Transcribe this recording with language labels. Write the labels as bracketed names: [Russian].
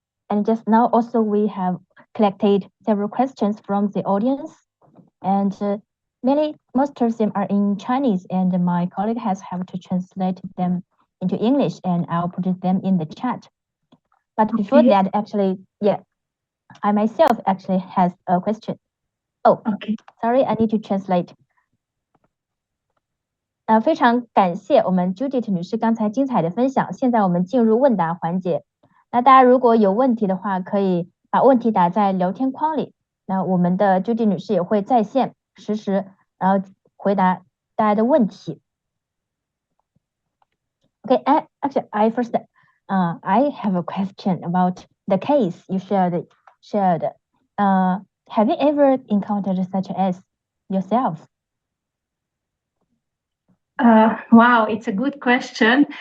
[English] And just now, also we have collected several questions from the audience, and most of them are in Chinese, and my colleague has had to translate them into English, and I'll put them in the chat. But before that, actually, I myself actually has a question. Oh, okay. Sorry, I need to translate. [Chinese] 非常感谢我们 Judit 女士刚才精彩的分享。现在我们进入问答环节。那大家如果有问题的话，可以把问题打在聊天框里。那我们的 Judit 女士也会在线实时，然后回答大家的问题。 [English] Okay, actually, I have a question about the case you shared. Have you ever encountered such as yourself? Wow, it's a good question.